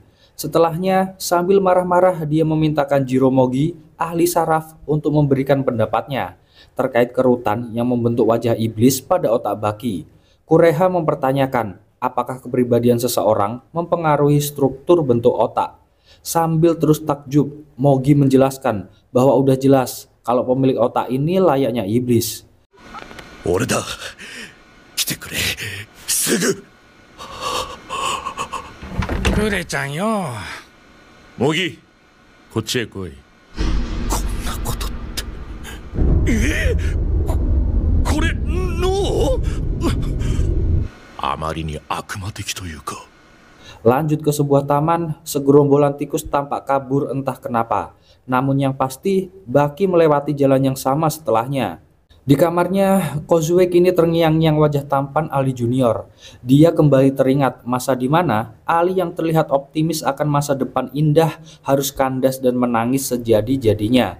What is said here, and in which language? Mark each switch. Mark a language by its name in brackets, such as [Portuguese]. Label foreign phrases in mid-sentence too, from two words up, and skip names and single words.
[Indonesian] Setelahnya, sambil marah-marah dia memintakan Jiromogi, ahli saraf, untuk memberikan pendapatnya terkait kerutan yang membentuk wajah iblis pada otak Bucky. Kureha mempertanyakan apakah kepribadian seseorang mempengaruhi struktur bentuk otak. Sambil terus takjub, Mogi menjelaskan bahwa udah jelas kalau pemilik otak ini layaknya iblis. [Japanese] Oreda. 来てくれすぐクレちゃんよモギこっちへ来いこんなことってこれ脳あまりに悪魔的というか [Indonesian] Lanjut ke sebuah taman, segerombolan tikus tampak kabur entah kenapa. Namun yang pasti, Bucky melewati jalan yang sama setelahnya. Di kamarnya, Kozue kini terngiang-ngiang wajah tampan Ali Junior. Dia kembali teringat masa di mana Ali yang terlihat optimis akan masa depan indah harus kandas dan menangis sejadi-jadinya.